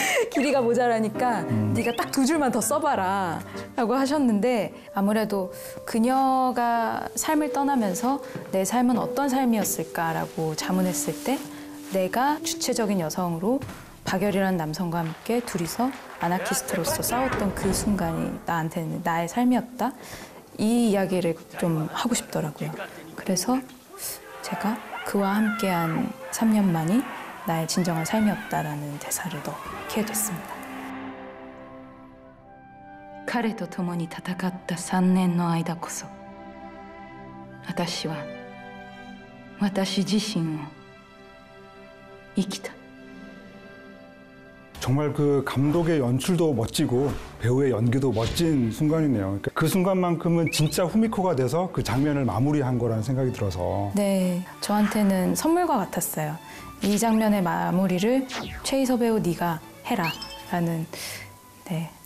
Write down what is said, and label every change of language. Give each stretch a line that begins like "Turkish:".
Korean: 길이가 모자라니까 네가 딱 2줄만 더 써봐라 라고 하셨는데 아무래도 그녀가 삶을 떠나면서 내 삶은 어떤 삶이었을까라고 자문했을 때 내가 주체적인 여성으로 박열이라는 남성과 함께 둘이서 아나키스트로서 싸웠던 그 순간이 나한테는 나의 삶이었다. 이 이야기를 좀 하고 싶더라고요. 그래서 제가 그와 함께한 3년만이 나의 진정한 삶이었다라는 대사를 넣게 됐습니다.
Japanese: 彼と共に戦った3年の間こそ私は私自身を生きた
Korean: 정말 그 감독의 연출도 멋지고 배우의 연기도 멋진 순간이네요. 그러니까 그 순간만큼은 진짜 후미코가 돼서 그 장면을 마무리한 거라는 생각이 들어서 네, 저한테는 선물과 같았어요. 이 장면의 마무리를 최이서 배우 네가 해라라는 네.